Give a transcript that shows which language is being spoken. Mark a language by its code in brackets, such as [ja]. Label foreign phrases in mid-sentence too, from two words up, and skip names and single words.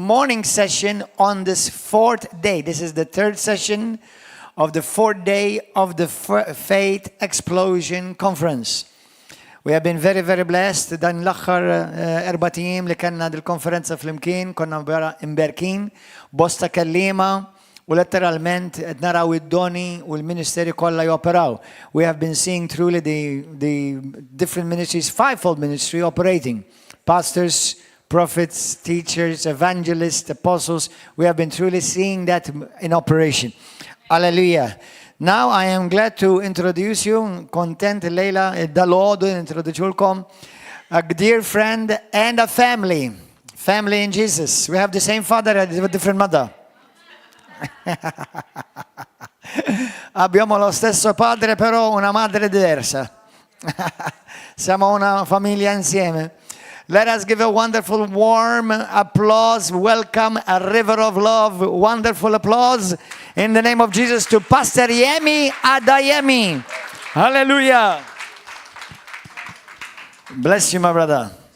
[en] morning session on this fourth day. This is the third session of the fourth day of the Faith Explosion Conference. We have been very, very blessed. [mt] Dan l-axħar erba' tiem li kellna dil-konferenza fl-imkien, konna imberkin, bosta kellima, u letteralment qed naraw id-doni u l-ministeri kollha joperaw. [en] We have been seeing truly the different ministries, fivefold ministry operating. Pastors, prophets, teachers, evangelists, apostles. We have been truly seeing that in operation. Hallelujah. Now I am glad to introduce you, content Leila [mt] dal-għodu introduċulkom, [en] a dear friend and a family. Family in Jesus. We have the same father and a different mother. [it] Abbiamo lo stesso padre però una madre diversa. Siamo una famiglia insieme. [en] Let us give a wonderful warm applause, welcome, a river of love, wonderful applause in the name of Jesus to Pastor Yemmi Odeyemi. Hallelujah. Bless you, my brother.